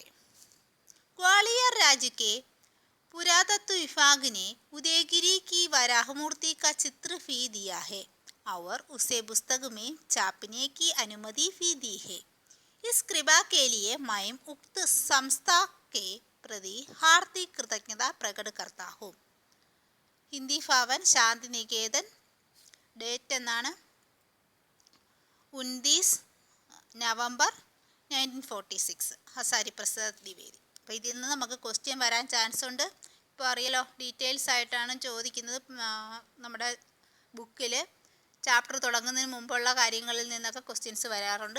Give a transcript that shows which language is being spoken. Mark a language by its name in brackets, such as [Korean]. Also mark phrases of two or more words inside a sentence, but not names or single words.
[Hindi] ग्वालियर राज्य के पुरातत्व विभाग ने उदयगिरी की वराह मूर्ति का चित्र भी दिया है और उसे पुस्तक में छापने की अनुमति भी दी है. इस कृपा के लिए मैं उक्त संस्था के प्रति हार्दिक कृतज्ञता प्रकट करता हूँ. [Malayalam] हिंदी भवन शांति निकेतन, डेट എന്നാണ് 29 നവംബർ 1946, ഹസാരി പ്രസാദ് ദ്വിവേദി. അപ്പോൾ ഇതിൽ നിന്ന് നമുക്ക് ക്വസ്റ്റ്യൻ വരാൻ ചാൻസ് ഉണ്ട്. ഇപ്പോൾ അറിയാലോ, ഡീറ്റെയിൽസ് ആയിട്ടാണ് ചോദിക്കുന്നത്. നമ്മുടെ ബുക്കിൽ ചാപ്റ്റർ തുടങ്ങുന്നതിന് മുമ്പുള്ള കാര്യങ്ങളിൽ നിന്നൊക്കെ ക്വസ്റ്റ്യൻസ് വരാറുണ്ട്.